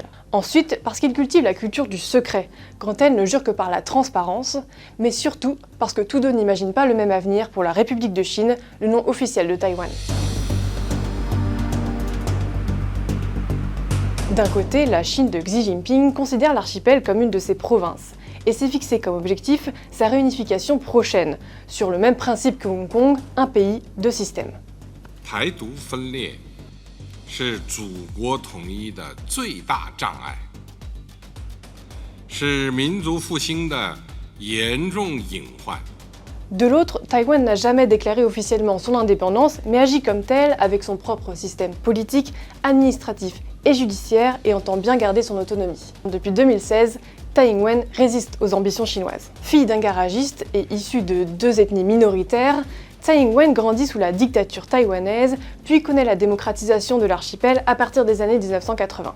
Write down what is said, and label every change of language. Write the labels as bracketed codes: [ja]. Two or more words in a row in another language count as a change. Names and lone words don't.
[fr] Ensuite parce qu'il cultive la culture du secret, quand elle ne jure que par la transparence, mais surtout parce que tous deux n'imaginent pas le même avenir pour la République de Chine, le nom officiel de Taïwan. D'un côté, la Chine de Xi Jinping considère l'archipel comme une de ses provinces et s'est fixé comme objectif sa réunification prochaine, sur le même principe que Hong Kong, un pays, deux systèmes. [zh] 台独分裂是祖国统一的最大障碍，是民族复兴的严重隐患。 [fr] De l'autre, Taïwan n'a jamais déclaré officiellement son indépendance, mais agit comme tel avec son propre système politique, administratif et judiciaire et entend bien garder son autonomie. Depuis 2016, Tsai Ing-wen résiste aux ambitions chinoises. Fille d'un garagiste et issue de deux ethnies minoritaires, Tsai Ing-wen grandit sous la dictature taïwanaise, puis connaît la démocratisation de l'archipel à partir des années 1980.